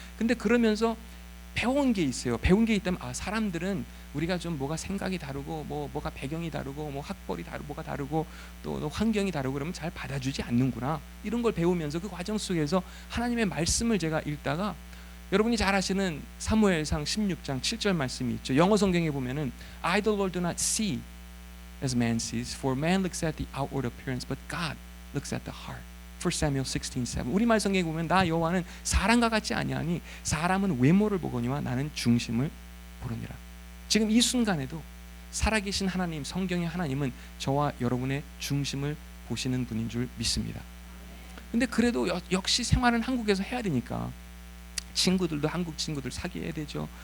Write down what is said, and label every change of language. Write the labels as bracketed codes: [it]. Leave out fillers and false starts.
[ko] 근데 그러면서 배운 게 있어요. 배운 게 있다면 사람들은 우리가 좀 뭐가 생각이 다르고 뭐가 배경이 다르고 뭐 학벌이 뭐가 다르고 또 환경이 다르고 그러면 잘 받아주지 않는구나. 이런 걸 배우면서 그 과정 속에서 하나님의 말씀을 제가 읽다가 여러분이 잘 아시는 사무엘상 16장 7절 말씀이 있죠. 영어 성경에 보면은 [en] I the Lord do not see as man sees, for man looks at the outward appearance, but God looks at the heart. 1 Samuel 16:7. [ko] 우리말 성경에 보면 나 여호와는 사람과 같지 아니하니 사람은 외모를 보거니와 나는 중심을 보느니라. 지금 이 순간에도 살아계신 하나님, 성경의 하나님은 저와 여러분의 중심을 보시는 분인 줄 믿습니다. 근데 그래도 역시 생활은 한국에서 해야 되니까 친구들도 한국 친구들 사귀어야 되죠.